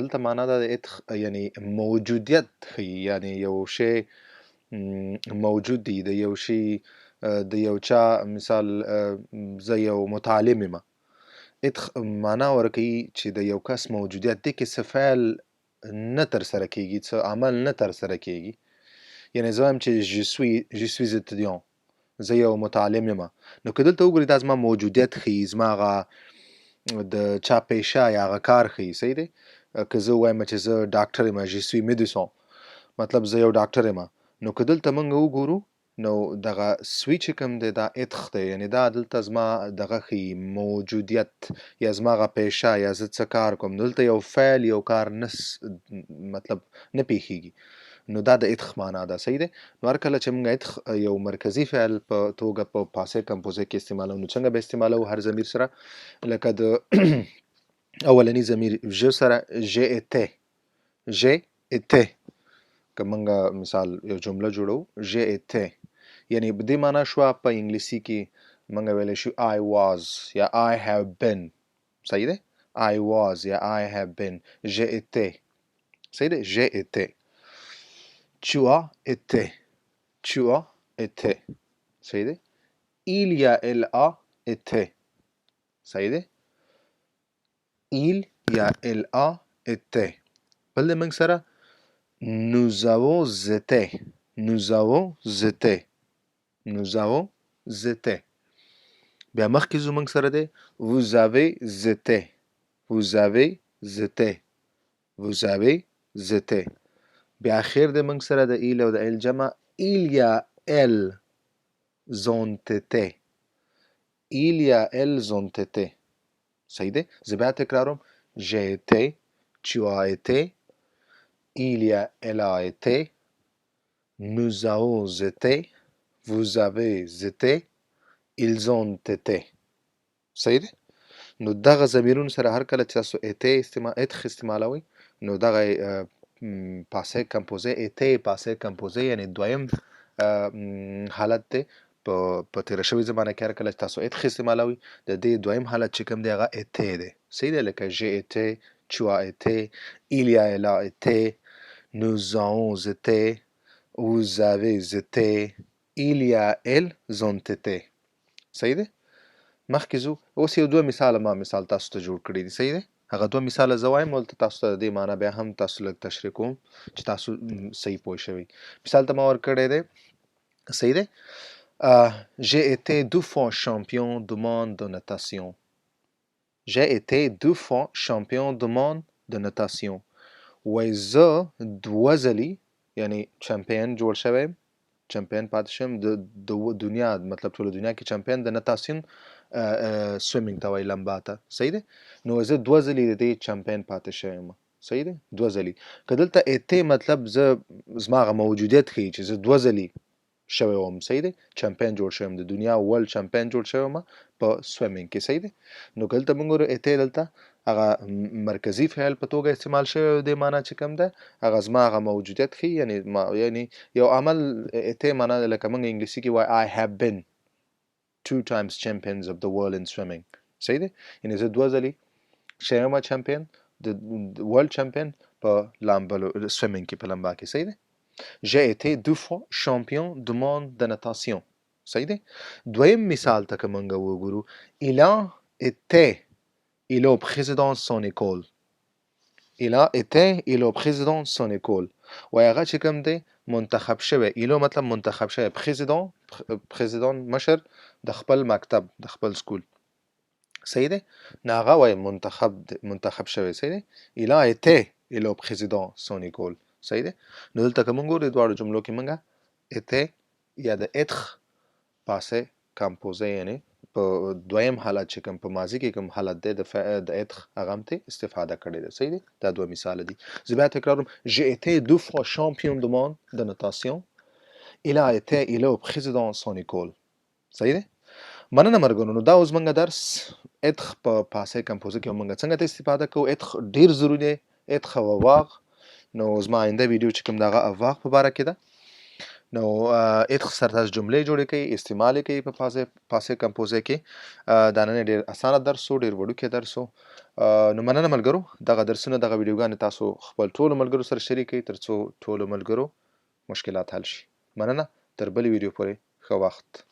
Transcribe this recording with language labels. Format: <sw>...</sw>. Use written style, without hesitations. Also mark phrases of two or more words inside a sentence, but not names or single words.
<ps>دلته معنا دا د اتخ یعنی موجودیت ښیي، یعنی یو شی موجود دی، د یو شي د یو چا مثال زه یو متعلم یم، اتخ معنا ورکوي چې د یو کس موجودیت دی کې څه فعل نه ترسره کیږي، څه عمل نه ترسره کیږي. یعنی زه وایم چې</ps> <fr>je suis étudiant،</fr> <ps>زه یو متعلم یم. نو که دلته وګورئ دا زما موجودیت ښیي، زما هغه د چا پیشه یا هغه کار ښیي. صحیح دی. که زه ووایم چې زه ډاکټر یم،</ps> <fr>je suis médecin،</fr> <ps>مطلب زه یو ډاکټر یم. نو که دلته موږ وګورو نو دغه سوی چې کوم دی دا اتخ دی، یعنی دا دلته زما دغه ښیي موجودیت، یا زما هغه پیشه، یا زه څه کار کوم. دلته یو فعل یو کار مطلب نه پیښیږي. نو دا د اتخ معنا ده. صحیح دی. نو هر کله چې موږ اتخ یو مرکزي فعل په توګه په</ps> <fr>passé composé</fr> <ps>کې استعمالو، نو څنګه به استعمالو؟ هر ضمیر سره لکه د اولنی ضمیر ژ سره</ps> <fr>j'ai été.</fr> <ps>که موږ مثال یو جمله جوړو</ps> <fr>j'ai été،</fr> <ps>یعنی په دې معنا شوه په انګلیسي کې موږ ویلی شو</ps> <en>I was</en> <ps>یا</ps> <en>I have been.</en> <ps>صحیح دی.</ps> <en>I was</en> <ps>یا</ps> <en>I have been.</en> <fr>j'ai été.</fr> <ps>صحیح دی.</ps> <fr>j'ai été. tu as été. tu as été.</fr> <ps>صحیح دی.</ps> <fr>il یا elle a été.</fr> <ps>صحیح دی.</ps> <fr>il یا elle a été.</fr> <ps>بل د موږ سره</ps> <fr>nous avons été. nous avons été. nous avons été.</fr> <ps>بیا مخکې زموږ سره دی</ps> <fr>vous avez été. vous avez été. vous avez été.</fr> <ps>بیا اخر د موږ سره د il او د elle جمع il یا</ps> <fr>elles ont été. il یا elles ont été.</fr> <ps>صحیح دی. زه بیا تکراروم</ps> <fr>j'ai été. tu as été. il یا elle a été. nous avons été. vous avez été. ils ont été.</fr> <ps>صحیح دی. نو دغه ضمیرونو سره هر کله چې تاسو اتخ استعمالوئ، نو دغه</ps> <fr>passé composé</fr> <ps>ایته</ps> <fr>passé composé</fr> <ps>یعنی دویم حالت دی. په تیره شوې زمانه کې هر کله چې تاسو اتخ استعمالوئ، د دې دویم حالت چې کوم دی هغه ایته دی. صحیح دی. لکه</ps> <fr>j'ai été. tu as été. il</fr> <ps>یا</ps> <fr>elle a été. nous avons été. vous avez été. il یا elles ont été.</fr> <ps>صحیح دی. مخکې ځو. اوس یو دوه مثال تاسو ته جوړ کړي دي. صحیح دی. هغه دوه مثاله زه وایم، ولته تاسو ته د دې معنا بیا هم تاسو لږ تشریح کوم چې تاسو صحیح پوه شوئ. مثال ته ما ورکړی دی. صحیح دی.</ps> <fr>j'ai été 2 fois champion du monde de natation. j'ai été 2 fois champion du monde de natation.</fr> <ps>وایي زه 2 ځلې یعنی چمپیون جوړ شوی، چمپیون پاتې شوم د دنیا، مطلب ټوله دنیا کې چمپیون د نتاسیون سویمینګ ته وایي، لمبا ته. صحیح دی. نو زه 2 ځلې د دې چمپیون پاتې شوی یم. صحیح دی. 2 ځلې. که دلته ایته مطلب زما هغه موجودیت ښیي چې زه 2 ځلې شوی وم. صحیح دی. چمپیون جوړ شوی یم، د دنیا</ps> <en>world champion</en> <ps>جوړ شوی یم په سویمینګ کې. صحیح دی. نو که دلته موږ ګورو ایته دلته هغه مرکزی فعل په توګه استعمال شوی د معنا چې کوم ده هغه زما هغه موجودیت ښیي یعنی یو عمل ته معنا لکه موږ انګلیسي کې وایي</ps> <en>I have been 2 times champions of the world in swimming</en> <ps>صحیح دی یعنی زه 2 ځلې شوم چمپیون د</ps> <en>world champion</en> <ps>په لامبلو سویمینګ کې په لمبا کې صحیح دی</ps> <fr>j'ai été 2 fois champion du monde de natation</fr> <ps>صحیح دی دویم مثال ته که موږ وګورو</ps> <fr>il a le président de son école il a le président de son école</fr> <ps>و هغه چې کوم دی منتخب شوی ایلو مطلب منتخب شوی پریزیدان مشر د خپل مکتب د خپل سکول صحیح دی ناغه وای منتخب شوی صحیح دی</ps> <fr>il a été le président de son école</fr> <ps>صحیح دی نو دلته کوم ګورې دواړو جملو کې موږ été یا د être</ps> <fr>passé composé</fr> <ps>یعنی په دویم حالت چې کوم په ماضی کې کوم حالت دی د être هغه هم ته استفاده کړې ده صحیح دی دا دوه مثال دي زه بیا تکراروم</ps> <fr>j'ai été 2 fois champion du monde de natation il a été le président de son école</fr> <ps>صحیح دی مننه مرګونو نو دا اوس موږ درس être په</ps> <fr>passé composé</fr> <ps>کې موږ څنګه ته استفاده کوو être ډیر ضروري دی être او avoir نو زما آینده ویډیو چې کوم دغه avoir په باره کې ده نو être سره تاسو جملې جوړې کړئ استعمال کوي په</ps> <fr>passé composé</fr> <ps>کې دا نن ډیر اسانه درس و ډیر وړوکی درس و نو مننه ملګرو دغه درسونه دغه ویډیوګانې تاسو خپل ټولو ملګرو سره شریک کړئ ترڅو ټولو ملګرو مشکلات حل شي مننه تر بلې ویډیو پورې ښه وخت</ps>